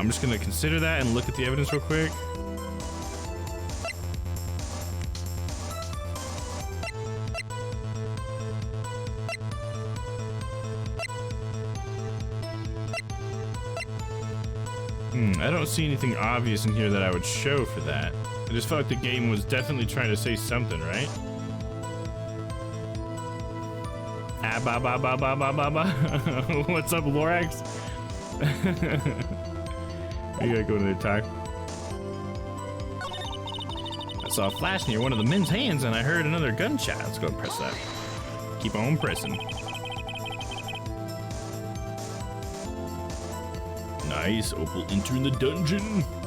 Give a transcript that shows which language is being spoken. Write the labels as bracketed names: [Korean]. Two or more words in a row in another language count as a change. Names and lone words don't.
[English] I'm just gonna consider that and look at the evidence real quick. I don't see anything obvious in here that I would show for that. I just felt like the game was definitely trying to say something, right? Ah, ba ba ba ba ba ba ba. What's up, Lorax? You gotta go to the attack. I saw a flash near one of the men's hands, and I heard another gunshot. Let's go and press that. Keep on pressing. Nice, Opal entering the dungeon.